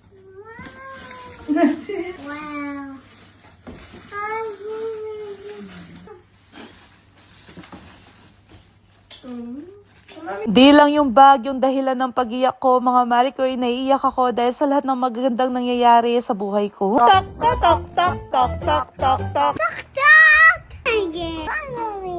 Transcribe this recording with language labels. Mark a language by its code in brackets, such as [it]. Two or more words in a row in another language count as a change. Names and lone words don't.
[tl] Wow. Di lang yung bag yung dahilan ng pag-iyak ko mga Marikoy, naiiyak ako dahil sa lahat ng magagandang nangyayari sa buhay ko. Tak tak tak tak tak tak tak tak. Again.